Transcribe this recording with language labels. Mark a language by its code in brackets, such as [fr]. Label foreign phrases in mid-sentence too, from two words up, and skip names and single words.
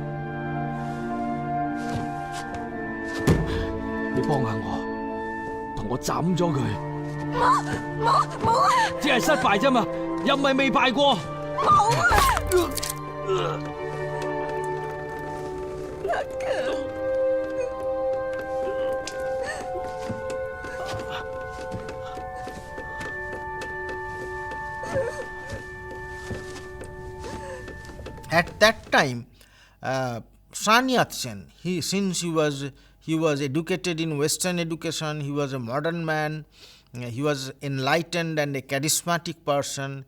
[yue] 你幫下我，同我斬咗佢。冇啊！只係失敗啫嘛，又唔係未敗過。冇啊！阿強。 [en] At that time, Sun Yat Sen, since he was educated in Western education, he was a modern man, he was enlightened and a charismatic person.